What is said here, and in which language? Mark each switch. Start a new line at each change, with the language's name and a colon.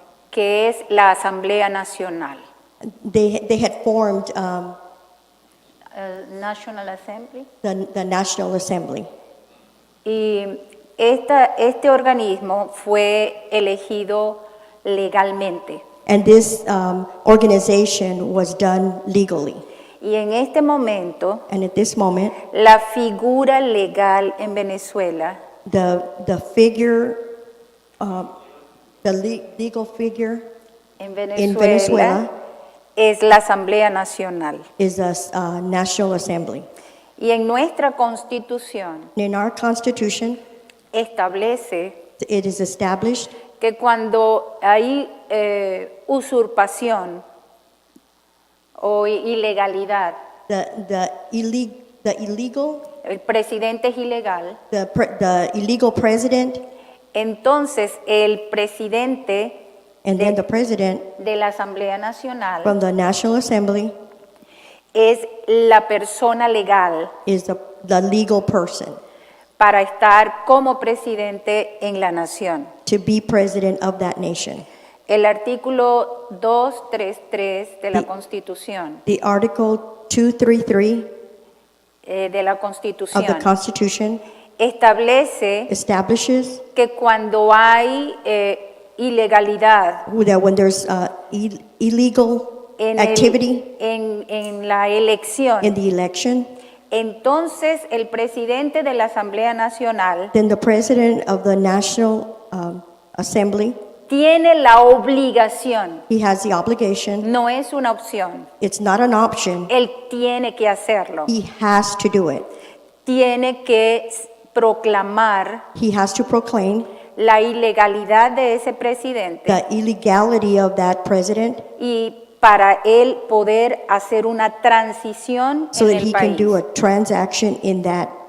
Spanish: que es la Asamblea Nacional,
English: they had formed National Assembly. the National Assembly.
Spanish: Y este organismo fue elegido legalmente.
English: And this organization was done legally.
Spanish: Y en este momento,
English: And at this moment,
Spanish: la figura legal en Venezuela
English: the figure, legal figure
Spanish: en
English: in
Spanish: Venezuela
English: Venezuela
Spanish: es la Asamblea Nacional.
English: is the National Assembly.
Spanish: Y en nuestra Constitución
English: In our Constitution,
Spanish: establece
English: it is established
Spanish: que cuando hay usurpación o ilegalidad,
English: the illegal,
Spanish: el presidente es ilegal,
English: the illegal president,
Spanish: entonces el presidente
English: and then the president
Spanish: de la Asamblea Nacional
English: from the National Assembly
Spanish: es la persona legal
English: is the legal person
Spanish: para estar como presidente en la nación.
English: to be president of that nation.
Spanish: El artículo 233 de la
English: The-
Spanish: Constitución,
English: The Article 233
Spanish: de la
English: of the
Spanish: Constitución,
English: Constitution
Spanish: establece
English: establishes
Spanish: que cuando hay ilegalidad
English: that when there's illegal
Spanish: en,
English: activity
Spanish: en la elección,
English: in the election,
Spanish: entonces el presidente de la Asamblea Nacional
English: then the president of the National Assembly,
Spanish: tiene la obligación,
English: he has the obligation.
Spanish: no es una opción,
English: It's not an option.
Spanish: él tiene que hacerlo,
English: He has to do it.
Spanish: tiene que proclamar
English: He has to proclaim
Spanish: la ilegalidad de ese presidente
English: the illegality of that president
Spanish: y para él poder hacer una transición
English: so
Spanish: en
English: that
Spanish: el
English: he can
Spanish: país.
English: do a transaction in that